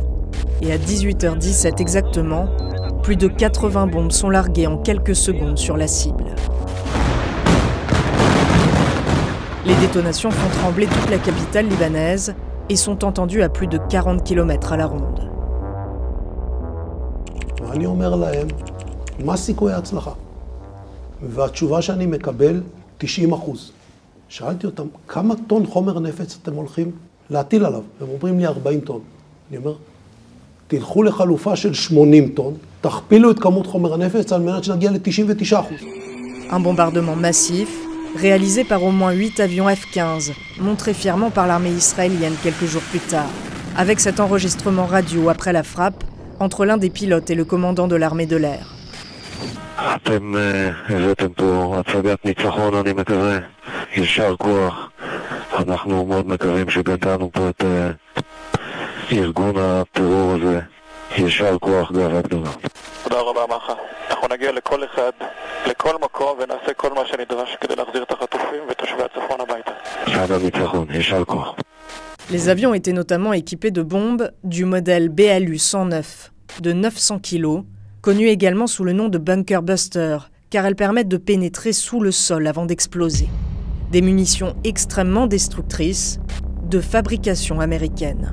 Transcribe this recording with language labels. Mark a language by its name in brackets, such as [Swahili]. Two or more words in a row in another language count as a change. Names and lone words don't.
[French] Et à 18h17 exactement, plus de 80 bombes sont larguées en quelques secondes sur la cible. Les détonations font trembler toute la capitale libanaise et sont entendues à plus de 40 km à la ronde. [Hebrew] שאלתי אותם, כמה טון חומר נפץ אתם הולכים להטיל עליו? הם אומרים לי 40 טון. אני אומר, תלכו לחלופה של 80 טון, תכפילו את כמות חומר הנפץ על מנת שנגיע ל-99%. [French] Un bombardement massif, réalisé par au moins 8 avions F-15, montré fièrement par l'armée israélienne quelques jours plus tard, avec cet enregistrement radio après la frappe entre l'un des pilotes et le commandant de l'armée de l'air. [Hebrew] אתם הבאתם פה הצגת ניצחון, אני מקווה. יישר כוח. אנחנו מאוד מקווים שגדענו פה את ארגון הטרור הזה. יישר כוח, גאווה גדולה. תודה רבה מחר. אנחנו נגיע לכל אחד, לכל מקום, ונעשה כל מה שנדרש כדי להחזיר את החטופים ותושבי הצפון הביתה. עד הניצחון, יישר כוח. [French] Les avions étaient notamment équipés de bombes du modèle BALU-109 de 900 kg, connues également sous le nom de Bunker Buster, car elles permettent de pénétrer sous le sol avant d'exploser. Des munitions extrêmement destructrices, de fabrication américaine.